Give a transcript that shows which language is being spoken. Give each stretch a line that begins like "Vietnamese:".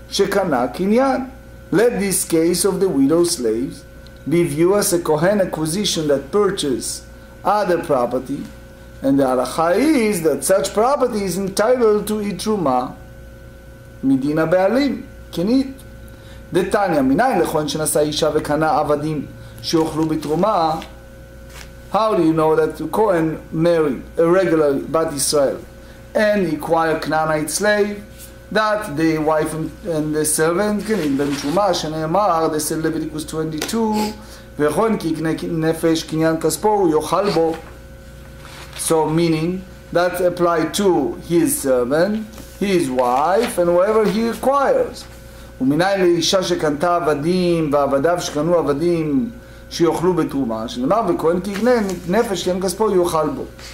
Hebrew: שקנה קניין.
English: Let this case of the widow slaves be viewed as a Kohen acquisition that purchased other property, and the halacha is that such property is entitled to eat truma
Hebrew: מדין הבעלים,
English: can eat.
Hebrew: דתניא, מניין לכהן שנשא אישה וקנה עבדים שיאכלו בתרומה?
English: How do you know that the Kohen married a regular Bat Israel and acquired Canaanite slave, that the wife and the servant can eat ben truma,
Hebrew: שנאמר,
English: they said Leviticus 22,
Hebrew: וכהן כי יקנה נפש קניין כספו הוא יאכל בו.
English: So meaning that applied to his servant, his wife, and whoever he acquires.
Hebrew: ומניין לאישה שקנתה עבדים ועבדיו שקנו עבדים שיאכלו בתרומה, שנאמר וכהן כי יקנה נפש קניין כספו יאכל בו.